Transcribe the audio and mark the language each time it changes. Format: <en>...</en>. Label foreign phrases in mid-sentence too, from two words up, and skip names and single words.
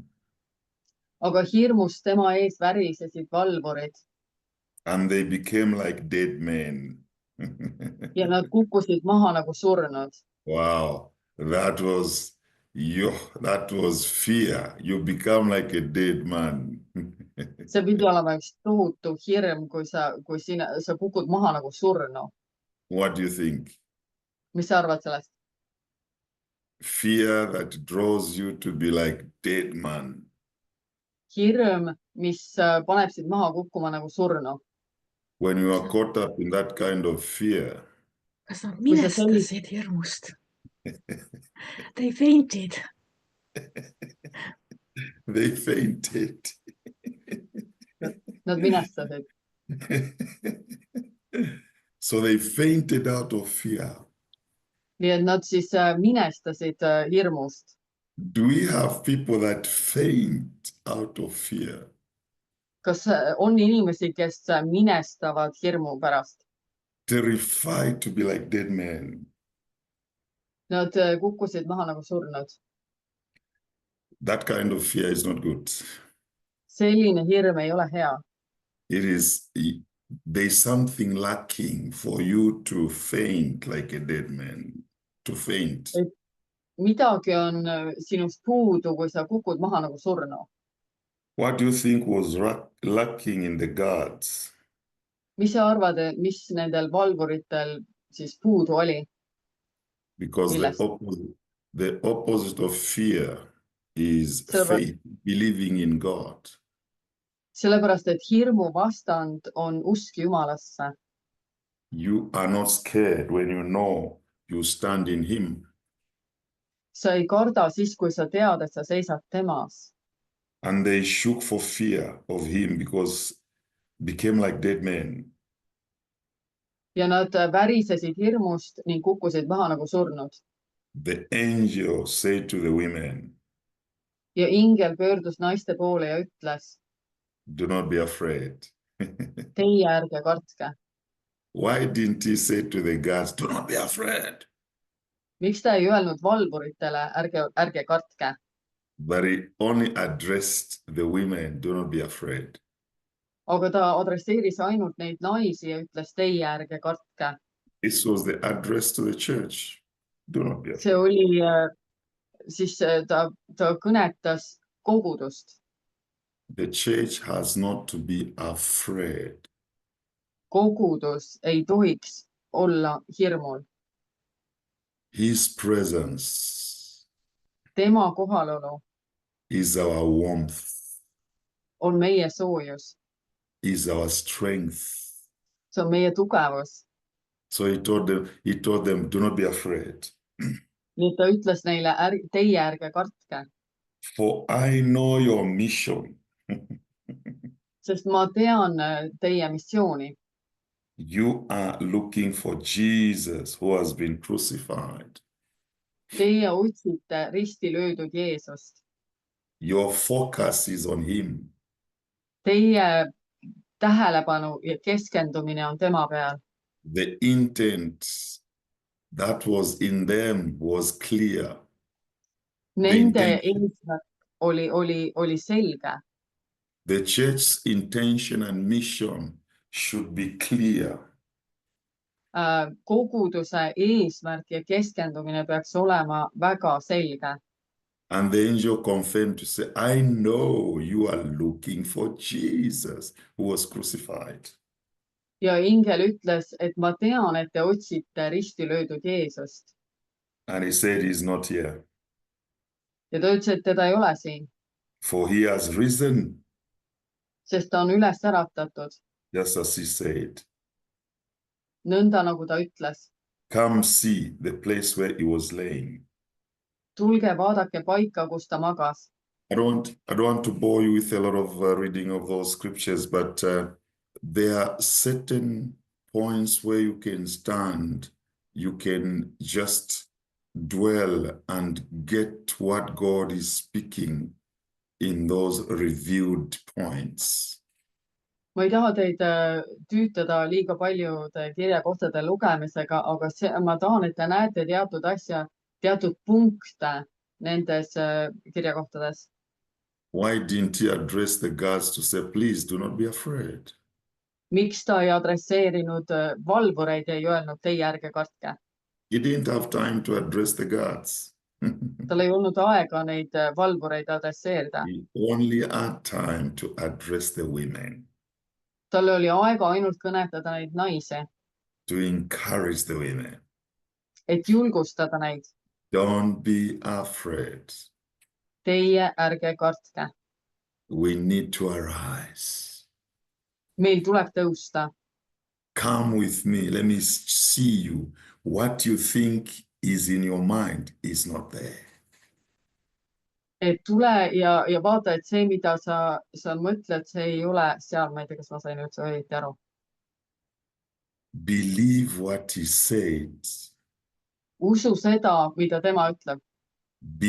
<et>Aga hirmust tema ees värisesid valvurid</et> <en>and they became like dead men.</en> <et>ja nad kukkusid maha nagu surnud.</et> <en>Wow, that was fear. You become like a dead man.</en> <et>See pidi olema üks tohutu hirm, kui sa kukud maha nagu surnu.</et> <en>What do you think?</en> <et>Mis sa arvad sellest?</et> <en>Fear that draws you to be like dead man.</en> <et>Hirm, mis paneb sind maha kukkuma nagu surnu.</et> <en>When you are caught up in that kind of fear,</en> <et>kas nad minestasid hirmust?</et> <en>They fainted. They fainted.</en> <et>Nad minestasid.</et> <en>So they fainted out of fear.</en> <et>Nii et nad siis minestasid hirmust.</et> <en>Do we have people that faint out of fear?</en> <et>kas on inimesi, kes minestavad hirmu pärast?</et> <en>terrified to be like dead men.</en> <et>Nad kukkusid maha nagu surnud.</et> <en>That kind of fear is not good.</en> <et>Selline hirm ei ole hea.</et> <en>There's something lacking for you to faint like a dead man, to faint.</en> <et>Midagi on sinust puudu, kui sa kukud maha nagu surnu.</et> <en>What do you think was lacking in the guards?</en> <et>Mis sa arvad, mis nendel valvuritel siis puudu oli?</et> <en>Because the opposite of fear is faith, believing in God.</en> <et>Sellepärast, et hirmu vastand on usk Jumalasse.</et> <en>You are not scared when you know you stand in him.</en> <et>Sa ei karda siis, kui sa tead, et sa seisad temas.</et> <en>And they shook for fear of him because became like dead men.</en> <et>Ja nad värisesid hirmust ning kukkusid maha nagu surnud.</et> <en>The angel said to the women,</en> <et>ja ingel pöördus naiste poole ja ütles,</et> <en>do not be afraid.</en> <et>Teie ärge kartke.</et> <en>Why didn't he say to the guards, do not be afraid?</en> <et>Miks ta ei öelnud valvuritele, ärge kartke?</et> <en>But he only addressed the women, do not be afraid.</en> <et>Aga ta adresseeris ainult neid naisi ja ütles, teie ärge kartke.</et> <en>This was the address to the church. Do not be afraid.</en> <et>See oli, siis ta kõnetas kogudust.</et> <en>The church has not to be afraid.</en> <et>Kogudus ei tohiks olla hirmul.</et> <en>His presence</en> <et>Tema kohalolu</et> <en>is our warmth,</en> <et>on meie soojus.</et> <en>is our strength.</en> <et>See on meie tugevus.</et> <en>So he told them, do not be afraid.</en> <et>Nii ta ütles neile, teie ärge kartke.</et> <en>For I know your mission.</en> <et>Sest ma tean teie missiooni.</et> <en>You are looking for Jesus who has been crucified.</en> <et>Teie otsite risti löödud Jeesust.</et> <en>Your focus is on him.</en> <et>Teie tähelepanu ja keskendumine on tema peal.</et> <en>The intent that was in them was clear.</en> <et>Nende eesmärk oli selge.</et> <en>The church's intention and mission should be clear.</en> <et>Koguduse eesmärk ja keskendumine peaks olema väga selge.</et> <en>And the angel confirmed to say, I know you are looking for Jesus who was crucified.</en> <et>Ja ingel ütles, et ma tean, et te otsite risti löödud Jeesust.</et> <en>And he said he's not here.</en> <et>Ja ta ütles, et teda ei ole siin.</et> <en>For he has risen.</en> <et>Sest ta on üles äratatud.</et> <en>Just as he said.</en> <et>Nõnda nagu ta ütles.</et> <en>Come see the place where he was laying.</en> <et>Tulge vaadake paika, kus ta magas.</et> <en>I don't want to bore you with a lot of reading of those scriptures, but there are certain points where you can stand, you can just dwell and get what God is speaking in those revealed points.</en> <et>Ma ei taha teid tüütada liiga paljude kirjakohtade lugemisega, aga ma tahan, et te näete teatud asja, teatud punkte nendes kirjakohtades.</et> <en>Why didn't he address the guards to say, please do not be afraid?</en> <et>Miks ta ei adresseerinud valvureid ja ei öelnud, teie ärge kartke?</et> <en>He didn't have time to address the guards.</en> <et>Tal ei olnud aega neid valvureid adresseerida.</et> <en>He only had time to address the women.</en> <et>Tal oli aega ainult kõnetada neid naisi.</et> <en>To encourage the women.</en> <et>Et julgustada neid.</et> <en>Don't be afraid.</en> <et>Teie ärge kartke.</et> <en>We need to arise.</en> <et>Meil tuleb tõusta.</et> <en>Come with me. Let me see you. What you think is in your mind is not there.</en> <et>Et tule ja vaata, et see, mida sa mõtled, see ei ole seal. Ma ei tea, kas ma sain üldse õieti aru.</et> <en>Believe what he said.</en> <et>Usu seda, mida tema ütleb.</et>